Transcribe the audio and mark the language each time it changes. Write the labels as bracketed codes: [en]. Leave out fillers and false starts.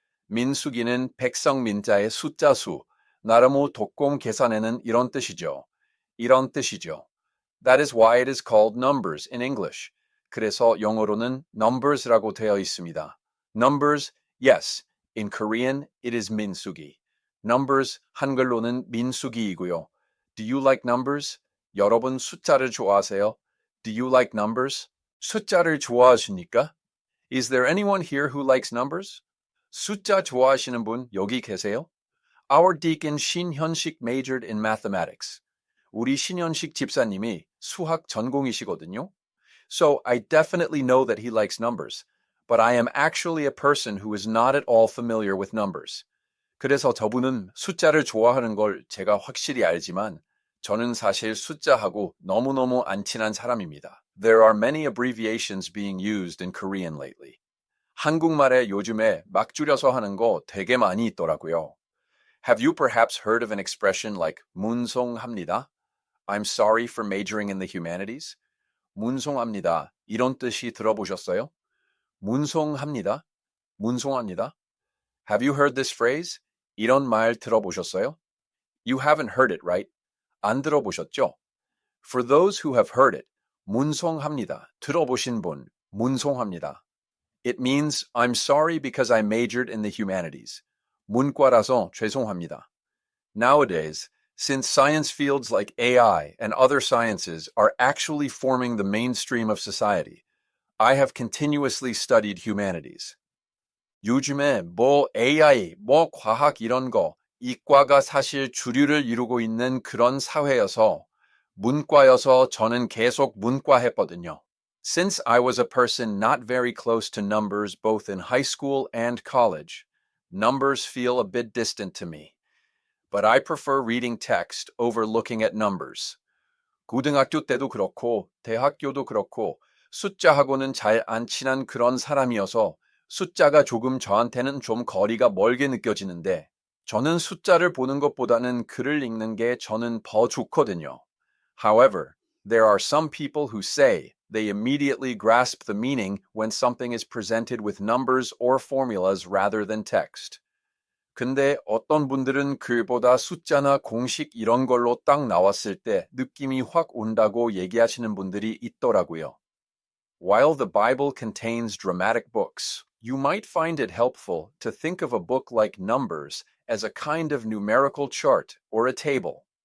[ko] 민수기는 백성 민자의 숫자 수, 나름의 독공 계산에는 이런 뜻이죠. 이런 뜻이죠. [en] That is why it is called numbers in English. [ko] 그래서 영어로는 numbers라고 되어 있습니다. [en] Numbers, yes. In Korean, it is 민수기. [ko] Numbers, 한글로는 민수기이고요. [en] Do you like numbers? [ko] 여러분 숫자를 좋아하세요? [en] Do you like numbers? [ko] 숫자를 좋아하십니까? [en] Is there anyone here who likes numbers? [ko] 숫자 좋아하시는 분 여기 계세요? [en] Our deacon 신현식 majored in mathematics. [ko] 우리 신현식 집사님이 수학 전공이시거든요. [en] So I definitely know that he likes numbers, but I am actually a person who is not at all familiar with numbers. [ko] 그래서 저분은 숫자를 좋아하는 걸 제가 확실히 알지만 저는 사실 숫자하고 너무너무 안 친한 사람입니다. [en] There are many abbreviations being used in Korean lately. [ko] 한국말에 요즘에 막 줄여서 하는 거 되게 많이 있더라고요. [en] Have you perhaps heard of an expression like 문송합니다? I'm sorry for majoring in the humanities. [ko] 문송합니다. 이런 뜻이 들어보셨어요? 문송합니다. 문송합니다. [en] Have you heard this phrase? [ko] 이런 말 들어보셨어요? [en] You haven't heard it, right? [ko] 안 들어보셨죠? [en] For those who have heard it, 문송합니다. [ko] 들어보신 분, 문송합니다. [en] It means I'm sorry because I majored in the humanities. [ko] 문과라서 죄송합니다. [en] Nowadays, since science fields like AI and other sciences are actually forming the mainstream of society, I have continuously studied humanities. [ko] 요즘에 뭐 AI, 뭐 과학 이런 거, 이과가 사실 주류를 이루고 있는 그런 사회여서 문과여서 저는 계속 문과 했거든요. [en] Since I was a person not very close to numbers both in high school and college, numbers feel a bit distant to me. But I prefer reading text over looking at numbers. [ko] 고등학교 때도 그렇고 대학교도 그렇고 숫자하고는 잘 안 친한 그런 사람이어서 숫자가 조금 저한테는 좀 거리가 멀게 느껴지는데 저는 숫자를 보는 것보다는 글을 읽는 게 저는 더 좋거든요. [en] However, there are some people who say they immediately grasp the meaning when something is presented with numbers or formulas rather than text. [ko] 근데 어떤 분들은 글보다 숫자나 공식 이런 걸로 딱 나왔을 때 느낌이 확 온다고 얘기하시는 분들이 있더라고요. [en] While the Bible contains dramatic books, you might find it helpful to think of a book like Numbers as a kind of numerical chart or a table.